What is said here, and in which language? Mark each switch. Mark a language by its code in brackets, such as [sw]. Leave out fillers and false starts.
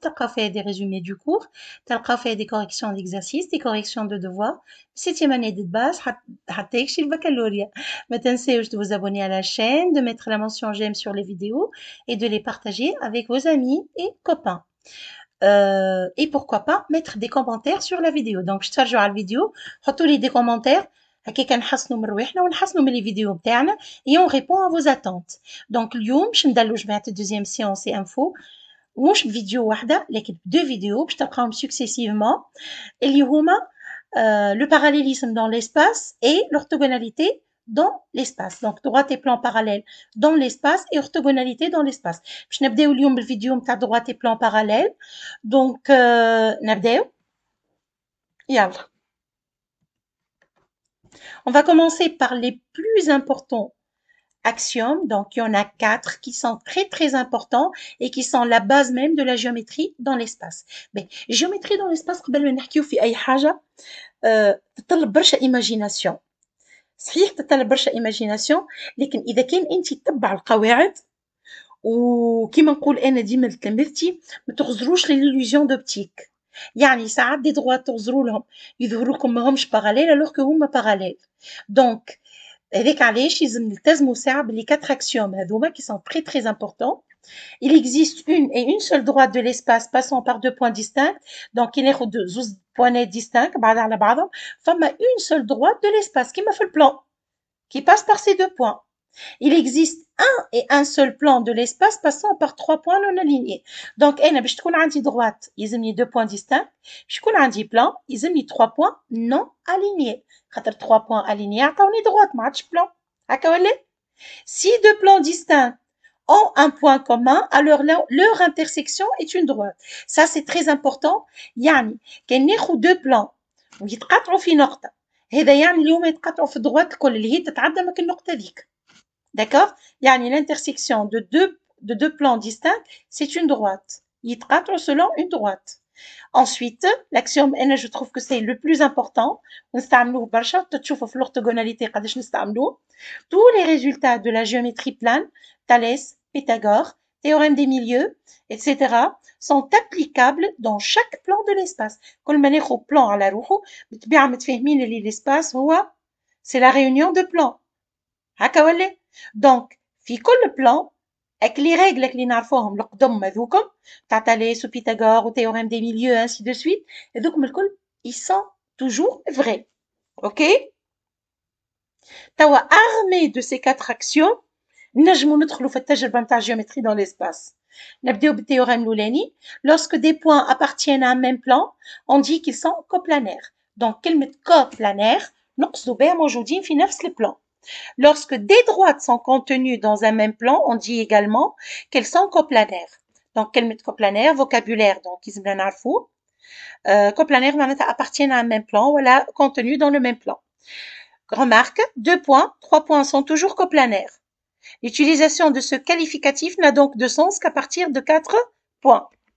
[ar] تلقاو فيها [fr] des résumés du cours, تلقاو فيها des corrections d'exercices, des corrections de devoirs. 7e année de base [ar] حتى يكشي البكالوريا. ما تنساوش [fr] de vous abonner à la chaîne, de mettre la mention j'aime sur les vidéos et de les partager avec vos amis et copains. Et pourquoi pas mettre des commentaires sur la vidéo. [ar] Donc باش تفرجوا على الفيديو حطوا لي des commentaires هكاك نحسنوا من رواحنا ونحسنوا من les vidéos بتاعنا [fr] et on répond à vos attentes. Donc [ar] اليوم باش ندلوا جماعة [fr] deuxième séance et info [ar] مش بفيديو واحدة لكن [fr] deux vidéos [ar] باش تلقاهم [fr] successivement اللي هما le parallélisme dans l'espace et l'orthogonalité dans l'espace. Donc droite et plan parallèle dans l'espace et orthogonalité dans l'espace. [ar] باش نبداو اليوم بالفيديو نتاع [fr] droite et plan parallèle. [ar] Donc نبداو يلا. [fr] On va commencer par les plus importants axiomes. Donc il y en a 4 qui sont très importants et qui sont la base même de la géométrie dans l'espace. Mais géométrie dans l'espace [ar] قبل ما نحكيو في أي حاجة تطلب برشا imagination. صحيح تطلب برشا imagination لكن إذا كان أنت تتبع القواعد وكيما نقول أنا ديما لتلامذتي ما تغزروش للإليوزيون دوبتيك. يعني ساعات دي دغوات تغزروا لهم يظهروا لكم ماهمش باراليل [fr] alors que [ar] هما باراليل. Donc هذاك علاش لازم نلتزموا ساعة باللي 4 axiomes هذوما [fr] qui sont très importants. Il existe une et une seule droite de l'espace passant par deux points distincts. Donc il y a زوز points distincts [ar] بعض على بعضهم. [fr] فما une seule droite de l'espace [ar] كيما في البلان [fr] qui passe par ces deux points. Il existe un et un seul plan de l'espace passant par 3 points non alignés. Donc [ar] أنا باش تكون عندي [fr] droite يلزمني deux points distincts. [ar] باش يكون عندي [fr] plan يلزمني 3 points non alignés. [ar] خاطر [fr] 3 points alignés عطاوني droite [ar] ما عادش [fr] plan. [ar] هكا ولا؟ [fr] Si deux plans distincts ont un point commun, alors leur intersection est une droite. Ça c'est très important. [ar] يعني كان ناخذ deux plans ويتقاطعوا في نقطة هذا يعني اليوم يتقاطعوا في الدروات الكل اللي هي تتعدى مك النقطة ذيك. [fr] D'accord? يعني l'intersection de deux plans distincts, c'est une droite. [ar] يتقاطعوا [fr] selon une droite. Ensuite, l'axiome N, je trouve que c'est le plus important. [ar] ونستعملوه برشا تشوفوا في l'orthogonalité قداش نستعملوه. [fr] Tous les résultats de la géométrie plane, Thalès, Pythagore, théorème des milieux, etc. sont applicables dans chaque plan de l'espace. [ar] كل ما ناخذ plan على روحه بالطبيعة متفاهمين اللي l'espace هو [fr] c'est la réunion de plans. [ar] هكا ولا؟ دونك في كل بلان [fr] avec les règles [ar] اللي نعرفوهم القدم هذوكم تاع تاليس وبيثاغور وتhéorème des milieux [fr] ainsi de suite [ar] هذوكم الكل [fr] ils sont toujours vrais. OK? توا armé de ces 4 axiomes [ar] نجمو ندخلوا في التجربة نتاع [fr] géométrie dans l'espace. [ar] نبداو بالتhéorème الأولاني. [fr] Lorsque des points appartiennent à un même plan, on dit qu'ils sont coplanaires. [ar] Donc كلمة coplanaire نقصدوا بها موجودين في نفس البلان. [fr] Lorsque des droites sont contenues dans un même plan, on dit également qu'elles sont coplanaires. Donc, كلمة coplanaire, vocabulaire, donc [ar] يلزمنا نعرفوه. [fr] Coplanaire معناتها appartiennent à un même plan, voilà, contenues dans le même plan. Remarque, 2 points, 3 points sont toujours coplanaires. L'utilisation de ce qualificatif n'a donc de sens qu'à partir de 4 points.